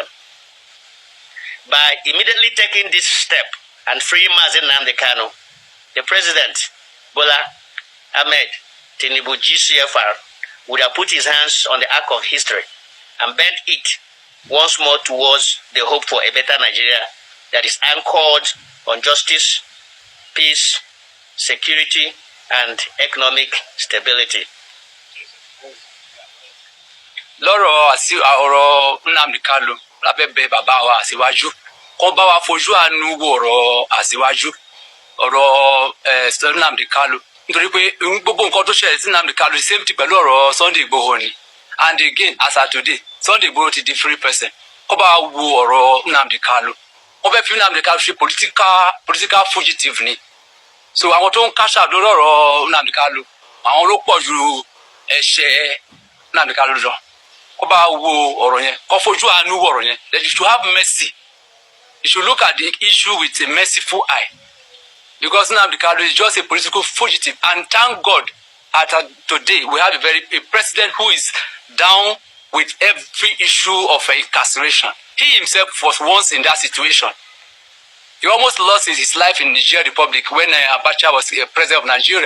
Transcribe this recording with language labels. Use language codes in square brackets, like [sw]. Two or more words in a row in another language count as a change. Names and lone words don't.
[en] By immediately taking this step and freeing Nnamdi Kanu, the president, Bola Ahmed Tinubu, GCFR, would have put his hands on the arc of history and bent it once more towards the hope for a better Nigeria that is anchored on justice, peace, security, and economic stability. [yo] Lọ́rọ̀ ọ̀rọ̀ Nnamdi Kanu lábẹ́ bẹ̀ bàbá wa Aṣíwájú kó bá wa fojú àánú wo ọ̀rọ̀ Aṣíwájú ọ̀rọ̀ Nnamdi Kanu nítorí pé gbogbo nǹkan tó ṣẹlẹ̀ sí Nnamdi Kanu [en] the same thing [yo] pẹ̀lú ọ̀rọ̀ Sunday Igboho ni, [en] and again as at today Sunday Igboho [yo] ti di [en] free person. [yo] Kó bá wo ọ̀rọ̀ Nnamdi Kanu, wọ́n fẹ́ fi Nnamdi Kanu ṣe [en] political fugitive [yo] ni. So àwọn tó ń káṣà lórí ọ̀rọ̀ Nnamdi Kanu àwọn ló pọ̀ ju ẹ̀ṣẹ̀ Nnamdi Kanu lọ. Kó bá wo ọ̀rọ̀ yẹn, kó fojú àánú wo ọ̀rọ̀ yẹn. [en] That you should have mercy. You should look at the issue with a merciful eye. Because Nnamdi Kanu is just a political fugitive, and thank God today we have a president who is down with every issue of incarceration. He himself was once in that situation. He almost lost his life in Niger Republic when Abacha was president of Nigeria.